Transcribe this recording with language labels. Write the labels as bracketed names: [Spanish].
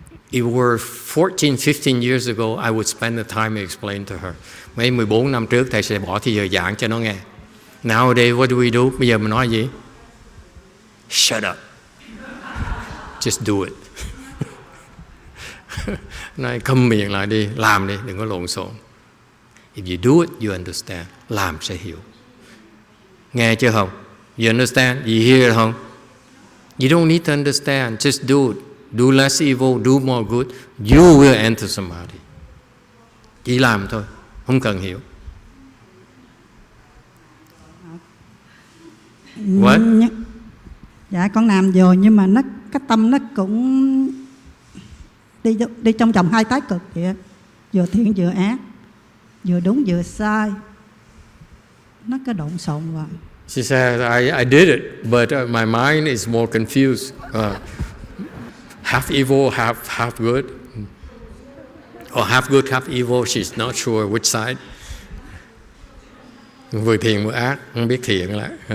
[English] If it were 14, 15 years ago, I would spend the time to explain to her. [Vietnamese] Mấy 14 năm trước, thầy sẽ bỏ thời giờ giảng cho nó nghe. [English] Nowadays, what do we do? [Vietnamese] Bây giờ mình nói gì? [English] Shut up. Just do it. [Vietnamese] Nói câm miệng lại đi, làm đi, đừng có lộn xộn. [English] If you do it, you understand. [Vietnamese] Làm sẽ hiểu. Nghe chưa không? [English] You understand? You hear it [Vietnamese] không? [English] You don't need to understand. Just do it. Do less evil, do more good. You will enter samadhi. [Vietnamese] Chỉ làm thôi, không cần hiểu. [English] What? [Vietnamese] Dạ con làm rồi nhưng mà cái tâm nó cũng đi trong vòng hai thái cực vậy á. Vừa thiện vừa ác, vừa đúng vừa sai. Nó cái lộn xộn vào. [English] She said, I did it, but my mind is more confused. Half evil, half good, or half good, half evil. She's not sure which side. [Vietnamese] Vừa thiện vừa ác, không biết thiện lại.